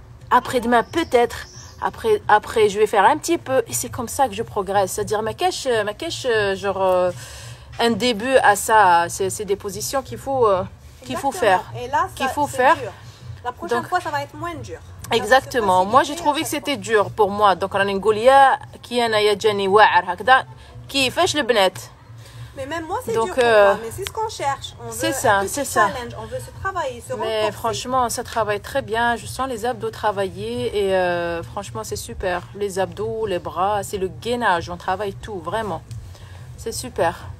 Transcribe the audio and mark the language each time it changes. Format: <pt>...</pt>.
<fr>Après-demain, peut-être. Après, je vais faire un petit peu. Et c'est comme ça que je progresse. C'est-à-dire, ma cache, genre, un début à ça. C'est des positions qu'il faut faire. Et là, qu'il faut faire. Dur. La prochaine fois, ça va être moins dur. Exactement. Moi, j'ai trouvé que c'était dur pour moi.</fr> <ar>Donc, راني نقول يا كي أنا يا جاني واعر هكذا كيفاش البنات.</ar> <fr>Mais même moi, c'est dur pour moi. Mais c'est ce qu'on cherche. C'est ça, c'est ça. On veut se travailler, se renforcer. Mais franchement, ça travaille très bien. Je sens les abdos travailler et franchement, c'est super. Les abdos, les bras, c'est le gainage. On travaille tout, vraiment. C'est super.</fr>